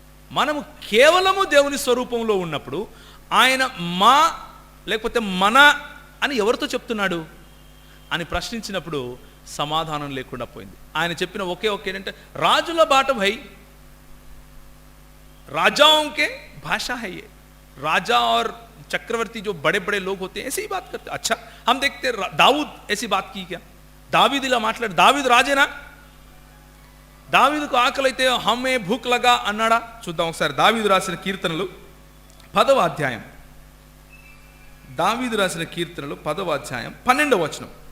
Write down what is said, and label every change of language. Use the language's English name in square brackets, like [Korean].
[Telugu] మనము కేవలము దేవుని స్వరూపంలో ఉన్నప్పుడు ఆయన మా లేకపోతే మన అని ఎవరితో చెప్తున్నాడు అని ప్రశ్నించినప్పుడు సమాధానం లేకుండా పోయింది. ఆయన చెప్పిన ఒకే ఏంటంటే, రాజుల బాట భై, [Hindi] राजाओं के भाषा है ये. राजा और चक्रवर्ती जो बड़े बड़े लोग होते हैं ऐसे ही बात करते. अच्छा, हम देखते दाऊद ऐसी बात की क्या? [Telugu] दावीद ఇలా మాట్లాడు. దావీదు రాజేనా? దావీదుకు ఆకలి అయితే [Hindi] హమ్మే భూక్ లగా [Telugu] అన్నాడా? చూద్దాం ఒకసారి. దావీదు రాసిన కీర్తనలు 10వ అధ్యాయం. దావీదు రాసిన కీర్తనలు 10వ అధ్యాయం 12వ వచనం.